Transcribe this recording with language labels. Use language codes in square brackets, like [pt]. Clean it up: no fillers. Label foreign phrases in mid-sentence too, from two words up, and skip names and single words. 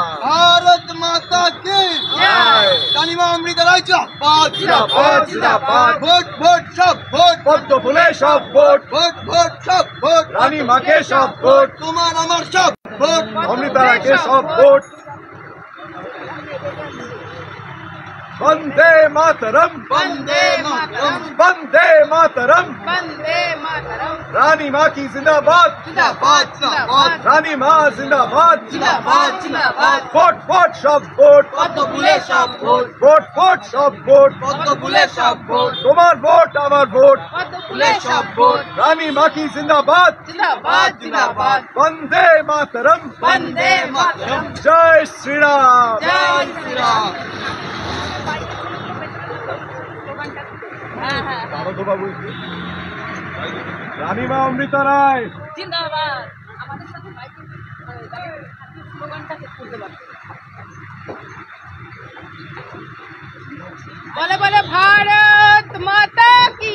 [bn] ভারত মাতা কে জয় রানীমা অমৃতা রায় জিন্দাবাদ জিন্দাবাদ জিন্দাবাদ। ভোট ভোট সব ভোট পদ্ম ফুলে সব ভোট, ভোট ভোট সব ভোট রানীমাকে সব ভোট। তোমার আমার সব ভোট অমৃতারাকে সব ভোট। [sa] वंदे मातरम, বন্দে মাতরম वंदे मातरम। বন্দে মাতরম। [hi] रानी माँ की जिंदाबाद, [bn] জিন্দাবাদ জিন্দাবাদ [hi] रानी माँ जिंदाबाद। [bn] জিন্দাবাদ জিন্দাবাদ ভোট ভোট সব ভোট, পদ্ম ফুলে সব ভোট ভোট ভোট সব ভোট। পদ্ম ফুলে সব ভোট তোমার ভোট আমার ভোট, পদ্ম ফুলে সব ভোট। [hi] रानी माँ की जिंदाबाद। [bn] জিন্দাবাদ জিন্দাবাদ। [sa] वंदे मातरम, বন্দে মাতরম। [hi] जय श्री राम। [bn] জয় শ্রীরাম হ্যাঁ হ্যাঁ ভারত বাবু রানী মা অমৃতা রায় জিন্দাবাদ। আমাদের সাথে মাইকে স্লোগানটা করতে পারবে। বলে বলে [hi] भारत माता की